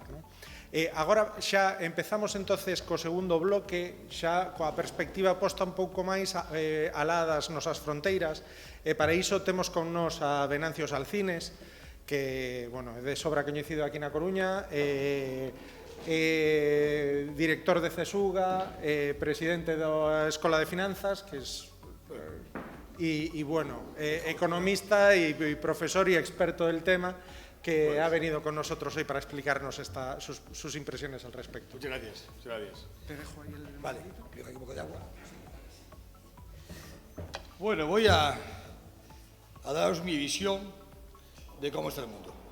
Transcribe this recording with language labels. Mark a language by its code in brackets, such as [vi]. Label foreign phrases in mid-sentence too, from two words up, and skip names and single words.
[gl] Agora xa empezamos entonces co segundo bloque, xa coa perspectiva posta un pouco máis alá das nosas fronteiras, e para iso temos con nos a Venancio Salcines, que é de sobra coñecido aquí na Coruña, director de CESUGA, presidente da Escola de Finanzas, que economista e profesor e experto [es] del tema, que ha venido con nosotros hoy para explicarnos sus impresiones al respecto. Muchas gracias. Te dejo ahí el... Vale, dejo aquí un poco de agua. Bueno, voy a daros mi visión de cómo está el mundo.